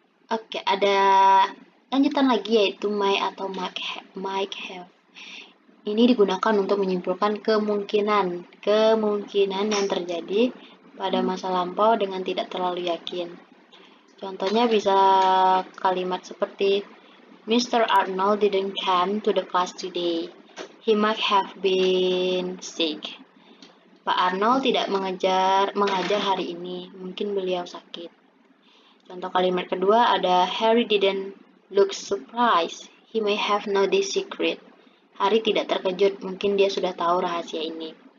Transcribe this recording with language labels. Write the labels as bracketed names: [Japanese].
[Indonesian] Oke, ada lanjutan lagi yaitu might atau might have. Ini digunakan untuk menyimpulkan kemungkinan yang terjadi pada masa lampau dengan tidak terlalu yakin. Contohnya bisa kalimat seperti Mr. [English] Arnold didn't come to the class today. He might have been sick. [Indonesian] Pak Arnold tidak mengajar hari ini. Mungkin beliau sakit. Contoh kalimat kedua ada Harry didn't [English] looks surprised. He may have known this secret. [Indonesian] Hari tidak terkejut, mungkin dia sudah tahu rahasia ini.